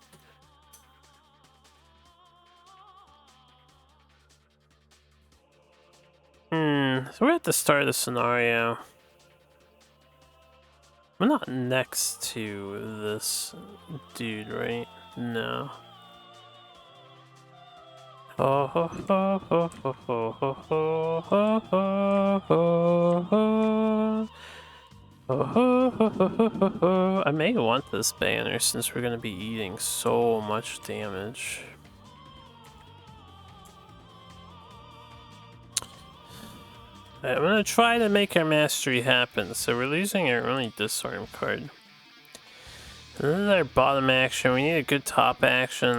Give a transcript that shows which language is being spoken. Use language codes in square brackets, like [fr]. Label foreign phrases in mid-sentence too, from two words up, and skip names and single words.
[en] So we're at the start of the scenario. We're not next to this dude, right? No. Oh ho ho ho ho ho ho ho ho ho ho. Oh, ho, ho, ho, ho, ho, ho. I may want this banner since we're going to be eating so much damage. I'm going to try to make our mastery happen, so we're losing our only disarm card. And this is our bottom action. We need a good top action.